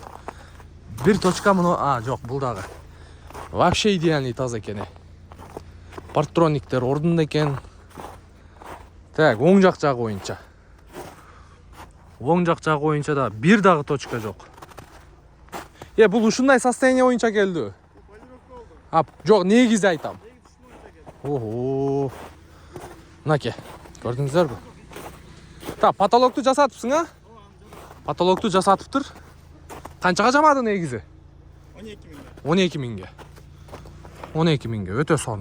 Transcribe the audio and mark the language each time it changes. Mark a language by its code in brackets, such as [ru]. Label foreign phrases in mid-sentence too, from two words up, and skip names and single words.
[ky] Бир точка мына, жок, бул дагы. [ru] Вообще идеальный [ky] таза экен. Партрониктер ордунда экен. Так, оң жак жагы боюнча. Оң жак жагы боюнча да бир дагы точка жок. Бул ушундай состояние боюнча келди. [kk] Жоқ, негізі айтам. Ого. Мынаке. Көрдіңіздер бе? Та, потолокты жасатыпсың, а? Потолокты жасатып тұр. Қаншаға жамады негізі? 12 мыңға. 12 мыңға, өте сон.